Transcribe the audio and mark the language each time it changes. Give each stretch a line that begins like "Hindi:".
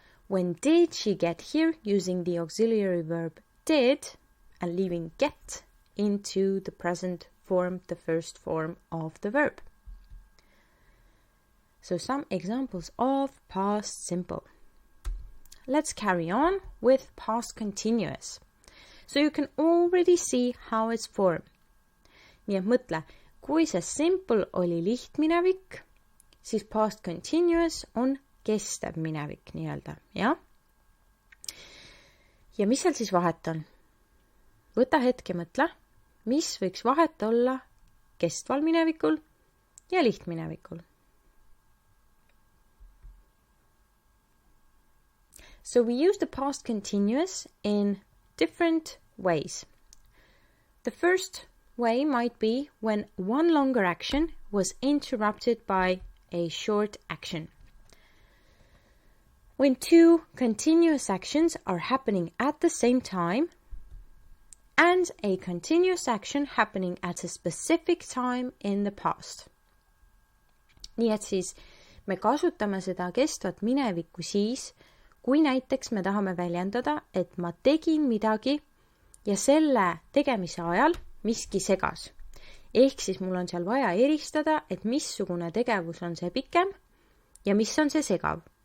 English: When did she get here? Using the auxiliary verb did and leaving get into the present form, the first form of the verb. So some examples of past simple. Let's carry on with past continuous. So you can already see how it's formed.
Estonian: Nii et mõtle, kui see simple oli lihtminevik, siis past continuous on kestev minevik nii-öelda, jah? Ja mis seal siis vahet on? Võta hetk ja mõtle, mis võiks vahet olla kestval minevikul ja lihtminevikul.
English: So we use the past continuous in different ways. The first way might be when one longer action was interrupted by a short action. When two continuous actions are happening at the same time and a continuous action happening at a specific time in the past.
Estonian: Nii et siis me kasutame seda kestvat minevikku siis, kui näiteks me tahame väljendada, et ma tegin midagi ja selle tegemise ajal miski segas. Ehk siis mul on seal vaja eristada, et missugune tegevus on see pikem ja mis on see segav.